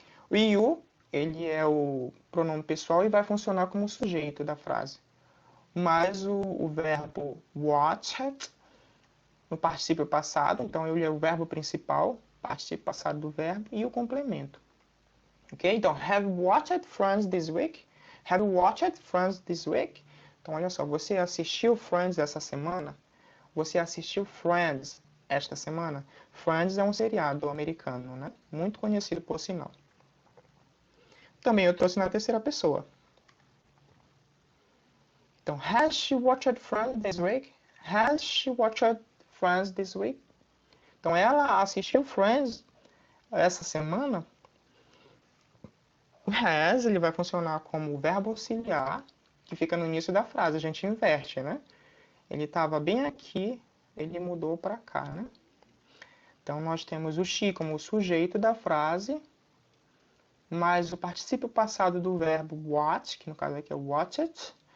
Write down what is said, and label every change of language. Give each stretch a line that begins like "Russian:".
Portuguese: O you, ele é o pronome pessoal e vai funcionar como sujeito da frase. Mais o verbo watched no particípio passado, então ele é o verbo principal, particípio passado do verbo, e o complemento. Ok? Então,
English: have you watched Friends this week? Have you watched Friends this week?
Portuguese: Então, olha só, você assistiu Friends essa semana? Você assistiu Friends esta semana? Friends é um seriado americano, né? Muito conhecido por sinal. Também eu trouxe na terceira pessoa. Então,
English: has she watched Friends this week? Has she watched Friends this week?
Portuguese: Então, ela assistiu Friends essa semana? O has, ele vai funcionar como verbo auxiliar, que fica no início da frase. A gente inverte, né? Ele estava bem aqui, ele mudou para cá, né? Então, nós temos o she como o sujeito da frase, mais o particípio passado do verbo watch, que no caso aqui é watched.